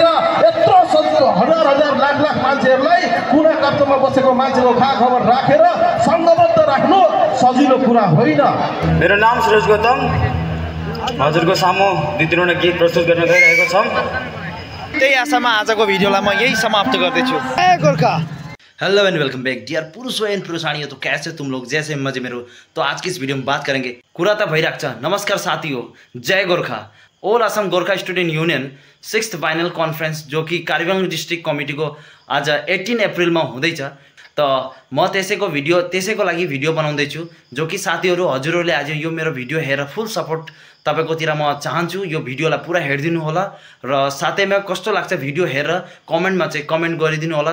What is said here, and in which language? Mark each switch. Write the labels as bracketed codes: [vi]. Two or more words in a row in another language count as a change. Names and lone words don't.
[ne] यत्रो सजिलो हजार हजार लाख लाख मान्छेहरूलाई कुना काप्चामा बसेको मान्छेको खा खबर राखेर सङ्घबद्ध राख्नु सजिलो कुरा होइन। मेरो नाम सुरज गौतम, हजुरको सामु 2-3 गीत प्रस्तुत गर्न गइरहेको छौँ। त्यही आशामा आजको भिडियोलाई म यही समाप्त गर्दैछु। जय गोर्खा। [en] hello and welcome back dear [hi] पुरुषों एंड पुरुषानियों। तो कैसे तुम लोग, जैसे मजे में रहो। तो आज की इस वीडियो में बात करेंगे [ne] कुरा त भइराख्छ। [hi] नमस्कार साथियों, जय गोर्खा। [ne] ऑल असम गोर्खा स्टूडेंट यूनियन 6th [en] final conference [ne] जो कि कार्बिआङ डिस्ट्रिक्ट कमिटीको आज 18 अप्रिलमा हुँदैछ। त म त्यसैको लागि भिडियो बनाउँदैछु, जो कि साथीहरू हजुरहरूले आज यो मेरो भिडियो हेरेर [en] full support [ne] तपाईकोतिर म चाहन्छु। यो भिडियोलाई पुरा हेरिदिनु होला र साथैमा कस्तो लाग्छ भिडियो हेरेर कमेन्टमा चाहिँ कमेन्ट गरिदिनु होला।